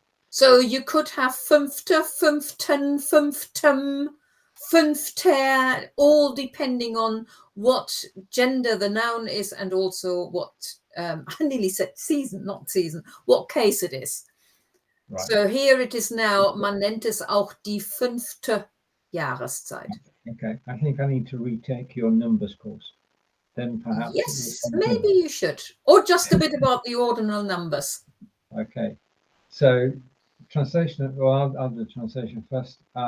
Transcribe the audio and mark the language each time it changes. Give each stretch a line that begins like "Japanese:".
English: So you could have 5., 15., 15., 5ter, all depending on what gender the noun is and also what, I nearly said season, not season, what case it is. Right. So here it is now,
German: man nennt es auch die 5. Jahreszeit.
English: Okay, I think I need to retake your numbers course. Then perhaps. Yes, maybe you should. Or just a bit about the ordinal numbers. Okay, so translation, well, I'll do the translation first.